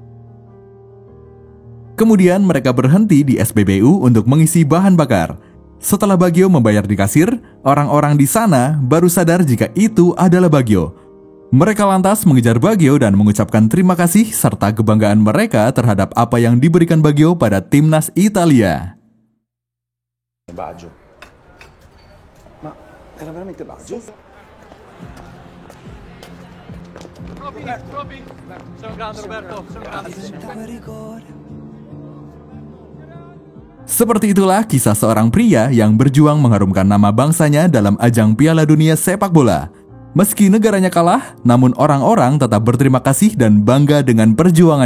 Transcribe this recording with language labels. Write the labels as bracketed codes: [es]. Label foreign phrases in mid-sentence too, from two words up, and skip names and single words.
[id] Kemudian mereka berhenti di SPBU untuk mengisi bahan bakar. Setelah Baggio membayar di kasir, orang-orang di sana baru sadar jika itu adalah Baggio. Mereka lantas mengejar Baggio dan mengucapkan terima kasih serta kebanggaan mereka terhadap apa yang diberikan Baggio pada timnas Italia. [it] Baggio. Era veramente Baggio? Troppi. Sono grande, Roberto. [id] Seperti itulah kisah seorang pria yang berjuang mengharumkan nama bangsanya dalam ajang Piala Dunia sepak bola. Meski negaranya kalah, namun orang-orang tetap berterima kasih dan bangga dengan perjuangannya.